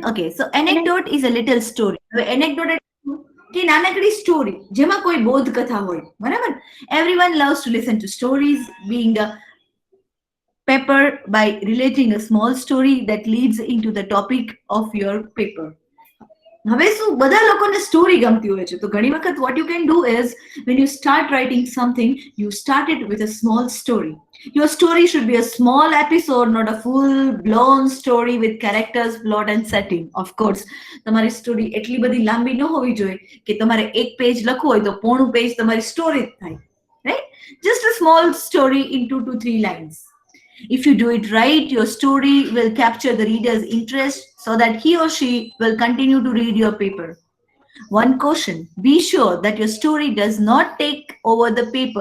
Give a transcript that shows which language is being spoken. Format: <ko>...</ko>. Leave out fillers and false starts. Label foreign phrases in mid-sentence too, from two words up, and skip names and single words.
<en>Okay, so anecdote is a little story.</en> <gu>Anecdote કે નાનકડી સ્ટોરી જેમાં કોઈ બોધ કથા હોય, બરાબર?</gu> <en>Everyone loves to listen to stories, being a paper by relating a small story that leads into the topic of your paper.</en> <gu>હવે શું બધા લોકોને સ્ટોરી ગમતી હોય છે તો ઘણી વખત</gu> <en>what you can do is when you start writing something you start it with a small story. Your story should be a small episode, not a full blown story with characters, plot and setting. Of course</en> <gu>તમારી સ્ટોરી એટલી બધી લાંબી ન હોવી જોઈએ કે તમારે એક પેજ લખવું હોય તો પોણું પેજ તમારી સ્ટોરી થાય,</gu> <en>right? Just a small story in 2 to 3 lines. If you do it right, your story will capture the reader's interest so that he or she will continue to read your paper. One caution, be sure that your story does not take over the paper.</en>